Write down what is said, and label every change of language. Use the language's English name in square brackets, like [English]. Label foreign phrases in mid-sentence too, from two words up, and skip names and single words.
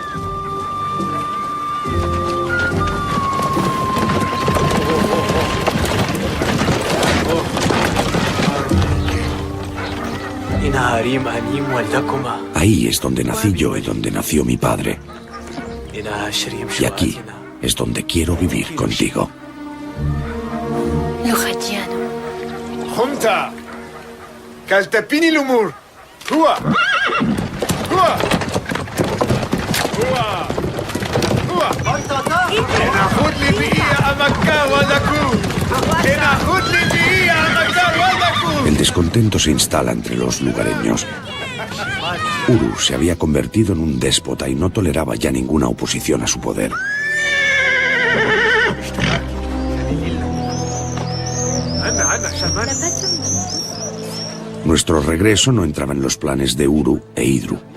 [Spanish] Ahí es donde nací yo y donde nació mi padre. Y aquí es donde quiero vivir contigo. Junta. Kaltepini lumur. Hua. Hua. Hua. Hua. Enahud li bi'ia amakar wadaku. Enahud li bi'ia amakar wadaku. El descontento se instala entre los lugareños. Uru se había convertido en un déspota y no toleraba ya ninguna oposición a su poder. Nuestro regreso no entraba en los planes de Uru e Idru.